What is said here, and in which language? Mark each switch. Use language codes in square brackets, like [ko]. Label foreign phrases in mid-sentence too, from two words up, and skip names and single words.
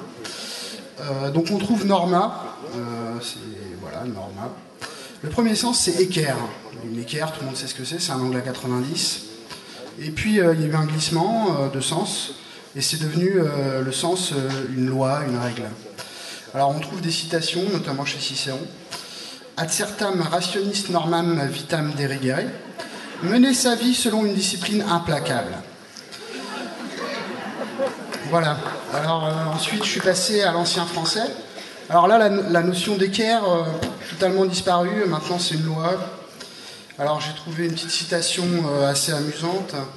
[fr] Donc on trouve norma, voilà, norma. Le premier sens c'est équerre. Une équerre, tout le monde sait ce que c'est un angle à 90. Et puis il y a eu un glissement de sens, et c'est devenu le sens une loi, une règle. Alors on trouve des citations, notamment chez Cicéron. [la] Ad certam rationis normam vitam derigere, [fr] mener sa vie selon une discipline implacable. Voilà. Alors ensuite je suis passé à l'ancien français. Alors là la notion d'équerre totalement disparue, maintenant c'est une loi. Alors j'ai trouvé une petite citation assez amusante.